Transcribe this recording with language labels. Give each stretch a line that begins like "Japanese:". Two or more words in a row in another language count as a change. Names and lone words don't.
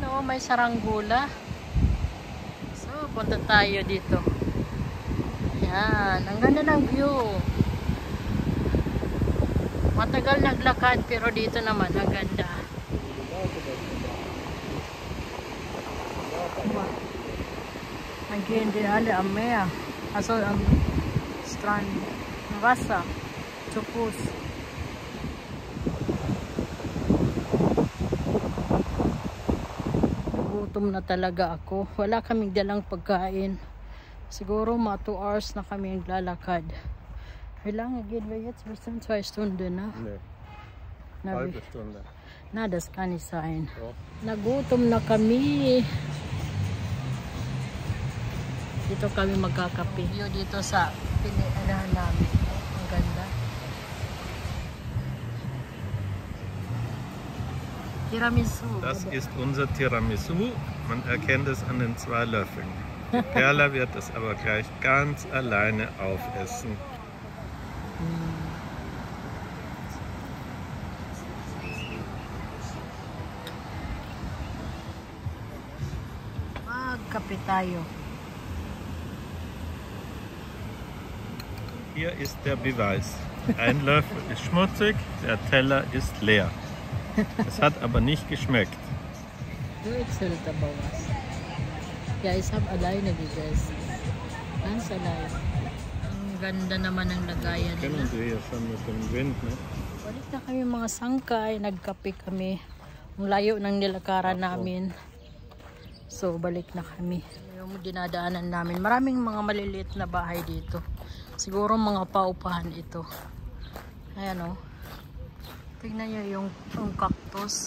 Filipino: Yan, oh, may saranggula. So, punta tayo dito. Yan, ang ganda ng view. Matagal naglakad pero dito naman ang ganda.
German: Again, die alle am Meer. Also am Strand. Wasser. Zu Fuß.
Filipino: Gutom na talaga ako. Wala kaming dalang pagkain. Siguro mga 2 hours na kami naglalakad.
German: Wie lange gehen wir jetzt? Wir sind 2 Stunden, ne? Nee. Na, Halbe Stunde. Na, das kann nicht sein. Doch.
Filipino: Nagutom na kami. Dito kami magkakape. View dito sa pinianahan namin. Ang ganda. Tiramisu.
German: Das ist unser Tiramisu. Man erkennt es an den 2 Löffeln. Die Perla wird es aber gleich ganz alleine aufessen.
Filipino: Magkape tayo.
German: Hier ist der Beweis. Ein Löffel ist schmutzig, der Teller ist leer. Es hat aber nicht geschmeckt. Du erzählst aber was. Ja, ich habe alleine gegessen. Ganz allein.
Filipino: Ang ganda naman ng lagayan
German: Kennen
Filipino: nila.
German: Sie hier schon mit dem Wind, ne?
Filipino: Balik na kami mga sangkay. Nagkape kami. Ang layo ng nilakaran namin. So, balik na kami. Yung dinadaanan namin. Maraming mga maliliit na bahay dito. Siguro mga paupahan ito. Ayan o. Tignan nyo yung cactus.